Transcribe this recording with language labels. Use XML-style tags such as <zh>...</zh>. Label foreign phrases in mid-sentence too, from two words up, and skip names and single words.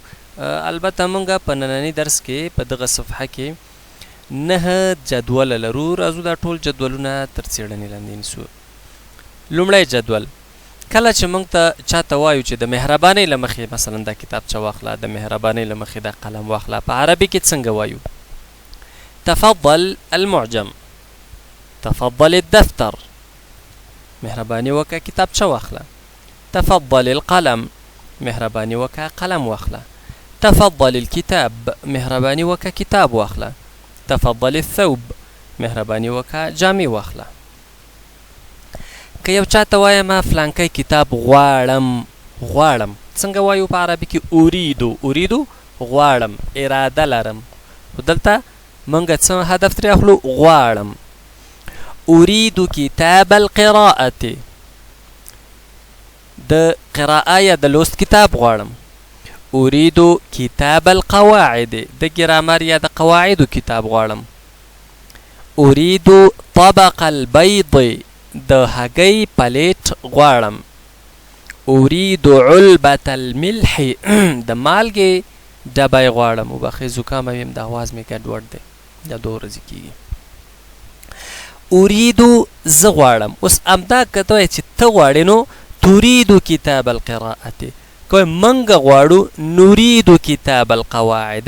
<ps>البته موږ په ننني درس کې په دغه صفحه کې 9 جدول لرو. راځو دا ټول جدولونه تر څېړنې لاندې نیسو. لومړی جدول، کله چې موږ ته چاته وایو چې د مهربانۍ له مخې مثلا دا کتابچه واخله، د مهربانۍ له مخې دا قلم واخله، په عربي کې څنګه وایو؟</ps> <ar>تفضل المعجم، تفضل الدفتر،</ar> <ps>مهرباني وکړه کتابچه واخله.</ps> <ar>تفضل القلم،</ar> <ps>مهرباني وکړه قلم واخله.</ps> <ar>تفضل الكتاب،</ar> <ps>مهرباني وکړه کتاب واخله.</ps> <ar>تفضل الثوب،</ar> <ps>مهرباني وکړه جامې واخله. که یو چاته وایم فلانکی کتاب غواړم، غواړم څنګه وایو په عربي کې؟</ps> <ar>اریدو، اریدو</ar> <ps>غواړم، اراده لرم. خو دلته موږ څه هدف ترې اخلو؟ غواړم.</ps> <ar>اريد کتاب القراءة،</ar> <ps>د قراءه یا د لوست کتاب غواړم.</ps> <ar>اريد کتاب القواعد،</ar> <ps>د ګرامر یا د قواعدو کتاب غواړم.</ps> <ar>اريد طبق البيض،</ar> <ps>د هګۍ پلیټ غواړم.</ps> <ar>اريد علبة الملح،</ar> <ps>د مالګې ډبی غواړم. وبخښئ زکام یم، د اواز مې ګډوډ دی، دا 2 ورځې کېږي. اريد زه غواړم. اوس همدا که ته وایې چې ته غواړې نو</ps> <ar>تريد کتاب القراءة،</ar> <ps>که موږ غواړو</ps> <ar>نريد کتاب القواعد.</ar>